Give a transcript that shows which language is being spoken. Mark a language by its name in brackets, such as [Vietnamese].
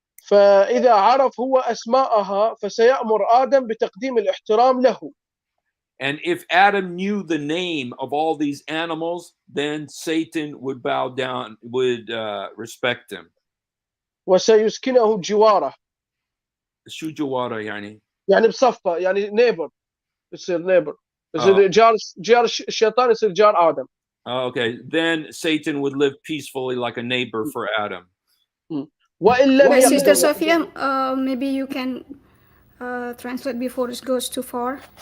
[Arabic] فإذا عرف هو أسماءها فسيأمر آدم بتقديم الاحترام له. [English] And if Adam knew the name of all these animals, then Satan would bow down, would respect him. [Arabic] وسيسكنه جواره. شو جواره يعني؟ يعني بصفه يعني نيبر، يصير نيبر، يصير جار الشيطان يصير جار آدم. [English] Okay, then Satan would live peacefully like a neighbor for Adam. Sister Sophia, maybe you can translate before it goes too far.